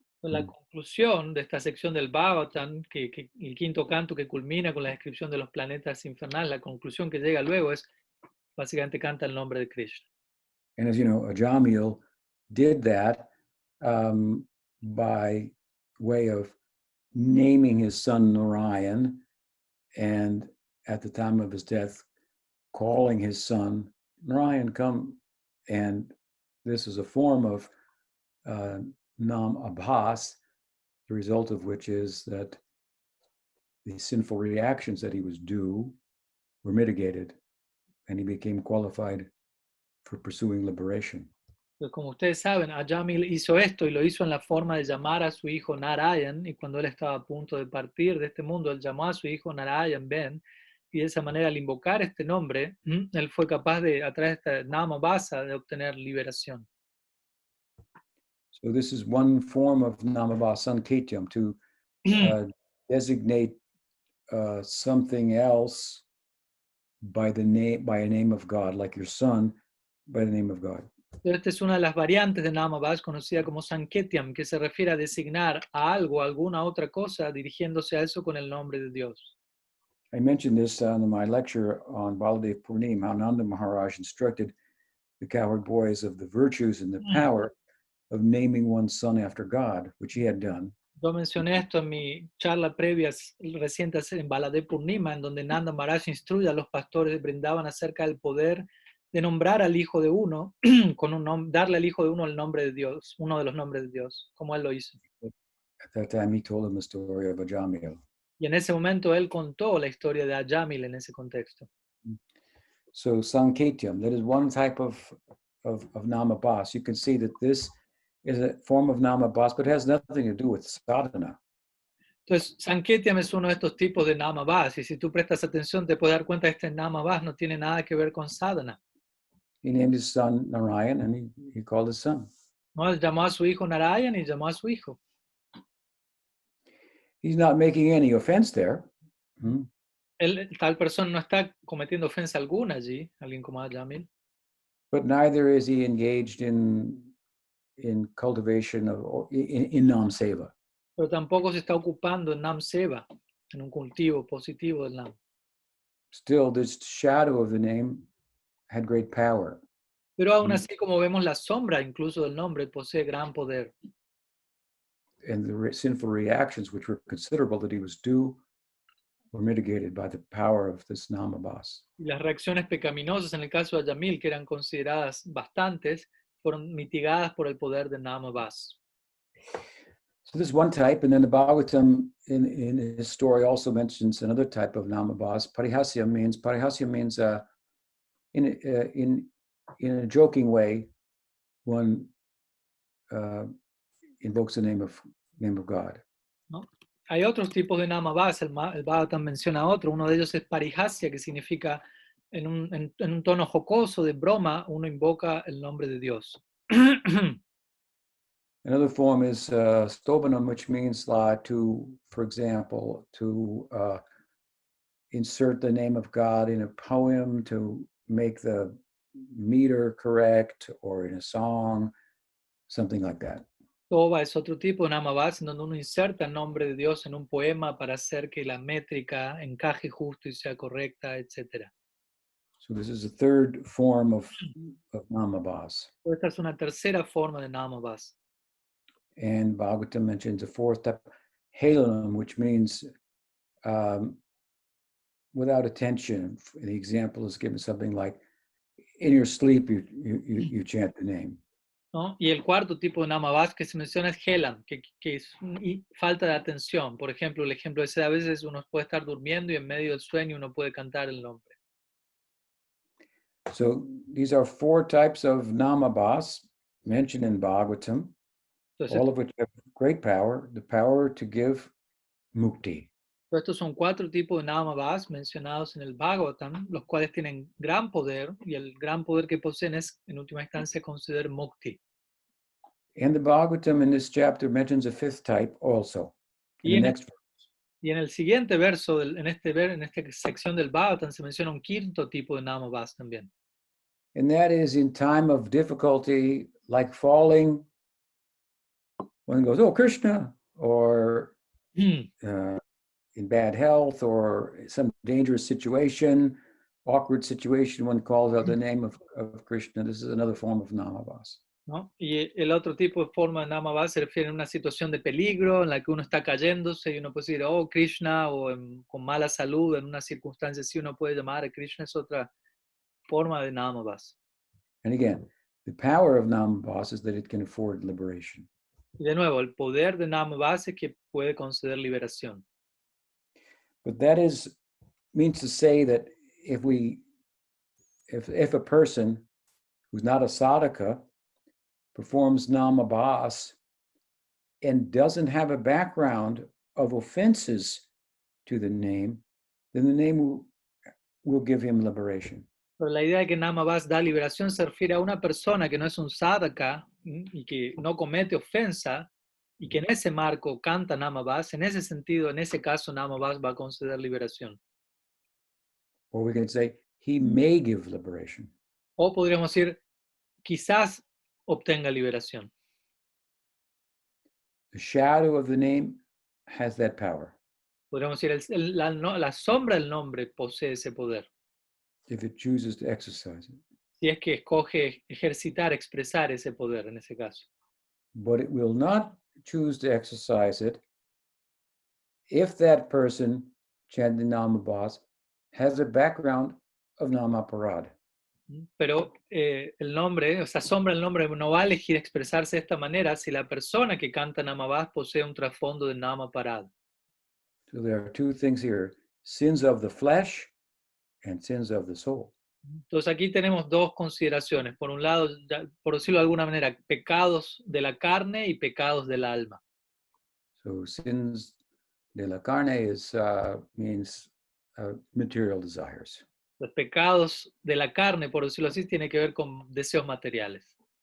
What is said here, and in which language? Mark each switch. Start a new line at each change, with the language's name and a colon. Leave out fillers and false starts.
Spanish: La conclusión de esta sección del Bhagavatam, que el quinto canto que culmina con la descripción de los planetas infernales, la conclusión que llega luego es básicamente canta el nombre de Krishna.
English: And as you know, Ajamil did that by way of naming his son Narayan, and at the time of his death, calling his son Narayan, come. And this is a form of Namabhasa, the result of which is that the sinful reactions that he was due were mitigated, and he became qualified for pursuing liberation.
Spanish: Pues como ustedes saben, Ajamil hizo esto y lo hizo en la forma de llamar a su hijo Narayan, y cuando él estaba a punto de partir de este mundo, él llamó a su hijo Narayan Ben, y de esa manera al invocar este nombre, él fue capaz de, a través de esta Namabhasa, de obtener liberación.
English: So this is one form of Namabhasa Sanketyam, to designate something else by a name of God, like your son by the name of God.
Spanish: Esta es una de las variantes de Namabhasa conocida como Sanketyam, que se refiere a designar a algo, a alguna otra cosa, dirigiéndose a eso con el nombre de Dios.
English: I mentioned this in my lecture on Baladev Purnim, how Nanda Maharaj instructed the cowherd boys of the virtues and the power of naming one's son after God, which he had done.
Spanish: Yo mencioné esto en mi charla previa reciente en Baladev Purnima, en donde Nanda Maharaj instruye a los pastores de Brindavan acerca del poder de nombrar al hijo de uno, darle al hijo de uno el nombre de Dios, uno de los nombres de Dios, como él lo hizo.
English: At that time, he told him the story of Ajamil.
Spanish: Y en ese momento él contó la historia de Ajamil en ese contexto.
English: So Sanketyam, that is one type of Namabhasa. You can see that this is a form of Namabhasa, but it has nothing to do with sadhana.
Spanish: Entonces, Sanketyam es uno de estos tipos de Namabhasa, y si tú prestas atención te puedes dar cuenta que este Namabhasa no tiene nada que ver con sadhana.
English: He named his son Narayan, and he called his son.
Spanish: ¿No? Él llamó a su hijo Narayan y llamó a su hijo.
English: He's not making any offense there.
Spanish: Tal persona no está cometiendo ofensa alguna allí, alguien como Ajamil.
English: But neither is he engaged in cultivation of in Nam Seva.
Spanish: Pero tampoco se está ocupando en Nam Seva, en un cultivo positivo del Nam.
English: Still, this shadow of the name had great power.
Spanish: Pero aún así, como vemos, la sombra incluso del nombre posee gran poder.
English: And the sinful reactions, which were considerable that he was due, were mitigated by the power of this Namabhasa.
Spanish: Y las reacciones pecaminosas en el caso de Ajamil, que eran consideradas bastantes, fueron mitigadas por el poder de Namabhasa.
English: So this is one type, and then the Bhagavatam in his story also mentions another type of Namabhasa. Parihasya means in a joking way, one invokes the name of God.
Spanish: ¿No? Hay otros tipos de Namabhasa, el Bhagavatam menciona otro, uno de ellos es Parihasya, que significa en un tono jocoso de broma, uno invoca el nombre de Dios.
English: Another form is Stobanam, which means for example, to insert the name of God in a poem to make the meter correct, or in a song, something like that.
Spanish: Toba es otro tipo de Namabhasa en donde uno inserta el nombre de Dios en un poema para hacer que la métrica encaje justo y sea correcta, etc.
English: So this is a third form of Namabhasa.
Spanish: Esta es una tercera forma de Namabhasa.
English: And Bhagavatam mentions a fourth type, Helanam, which means without attention. The example is given something like, in your sleep, you chant the name.
Spanish: ¿No? Y el cuarto tipo de Namabhasa que se menciona es Helam, que es falta de atención. Por ejemplo, el ejemplo es a veces uno puede estar durmiendo y en medio del sueño uno puede cantar el nombre.
English: So these are four types of Namabhasa mentioned in Bhagavatam.
Spanish: Entonces,
English: all of which have great power, the power to give mukti.
Spanish: Estos son cuatro tipos de Namabhasa mencionados en el Bhagavatam, los cuales tienen gran poder, y el gran poder que poseen es, en última instancia, conceder mukti.
English: And the Bhagavatam in this chapter mentions a fifth type also.
Spanish: Y en el siguiente verso, en esta sección del Bhagavatam, se menciona un quinto tipo de Namabhasa también.
English: And that is in time of difficulty, like falling, one goes, oh, Krishna, or in bad health, or some dangerous situation, awkward situation, one calls out the name of Krishna. This is another form of Namabhasa.
Spanish: ¿No? Y el otro tipo de forma de Namabhasa se refiere a una situación de peligro en la que uno está cayéndose y uno puede decir, oh, Krishna, o con mala salud, en una circunstancia así uno puede llamar a Krishna, es otra forma de Namabhasa.
English: And again, the power of Namabhasa is that it can afford liberation.
Spanish: Y de nuevo, el poder de Namabhasa es que puede conceder liberación.
English: But that means to say that if a person who's not a sadhaka performs Namabhasa and doesn't have a background of offenses to the name, then the name will give him liberation.
Spanish: Pero la idea de que Namabhasa da liberación se refiere a una persona que no es un sadhaka y que no comete ofensa y que en ese marco canta Namabhasa. En ese sentido, en ese caso, Namabhasa va a conceder liberación.
English: Or we can say, he may give liberation.
Spanish: O podríamos decir, quizás obtenga liberación.
English: The shadow of the name has that power.
Spanish: Podríamos decir, la sombra del nombre posee ese poder.
English: If it chooses to exercise it.
Spanish: Si es que escoge ejercitar, expresar ese poder en ese caso.
English: But it will not choose to exercise it if that person chanting Namabhasa has a background of Namaparadha.
Spanish: Pero el nombre, esa sombra del nombre no va a elegir expresarse de esta manera si la persona que canta Namabhasa posee un trasfondo de Namaparada.
English: So there are two things here, sins of the flesh and sins of the soul.
Spanish: Entonces aquí tenemos dos consideraciones. Por un lado, por decirlo de alguna manera, pecados de la carne y pecados del alma.
English: So sins
Spanish: de la carne
English: means material desires.
Spanish: Los pecados de la carne, por decirlo así, tiene que ver con deseos materiales.